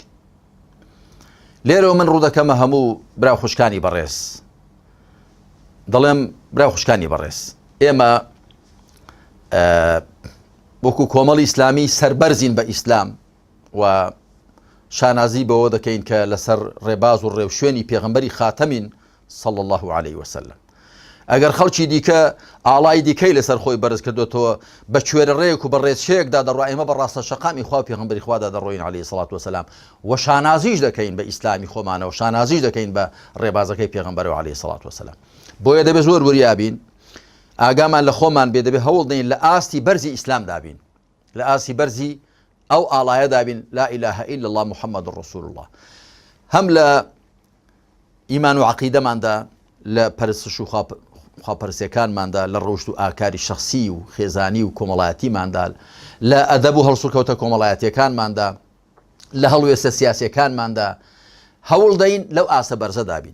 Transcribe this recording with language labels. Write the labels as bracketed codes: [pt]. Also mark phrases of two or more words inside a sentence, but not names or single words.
[ckb] لێرەوە من ڕوو دەکەمە هەموو برا خوشکانی بەڕێز، دەڵێم برا خوشکانی بەڕێز، ئێمە وەکو کۆمەڵی ئیسلامی سەربەرزین بە ئیسلام و شانازی بەوە دەکەین کە لەسەر ڕێباز و ڕێوشوێنی پێغەمبەری خاتەمین [ar] صلی الله عليه وسلم. [ckb] ئەگەر خەڵکی دیکە ئاڵای دیکەی لەسەر خۆی بەرز کردوێتەوە بە کوێرە ڕێک و بە ڕێچێکدا دەڕۆ، ئێمە بە ڕاستە شەقامی خوا و پێغەمبەری خوادا دەڕۆین [ar] عليه الصلاة والسلام [ckb] و شانازیش دەکەین بە ئیسلامی خۆمانەوە، شانازیش دەکەین بە ڕێبازەکەی پێغەمبەرەوە [ar] عليه الصلاة والسلام. [ckb] بۆیە دەبێت زۆر وریابین، ئاگامان لە خۆمان بێ، دەبێت هەوڵ دەین لە ئاستی بەرزی ئیسلام دابین، لە ئاستی بەرزی ئەو ئاڵایە دابین [ar] لا إله إلا الله محمد رسول الله. [ckb] هەم لە ئیمان و عەقیدەماندا، لە پەرستش و خواپەرستیەکانماندا، لە ڕۆشت و ئاکاری شەخسی و خێزانی و کۆمەڵایەتیماندا، لە ئەدەب و هەڵسوکەوتە کۆمەڵایەتیەکانماندا، لە هەڵوێستە سیاسیەکانماندا هەوڵ دەین لەو ئاسە بەرزە دابین.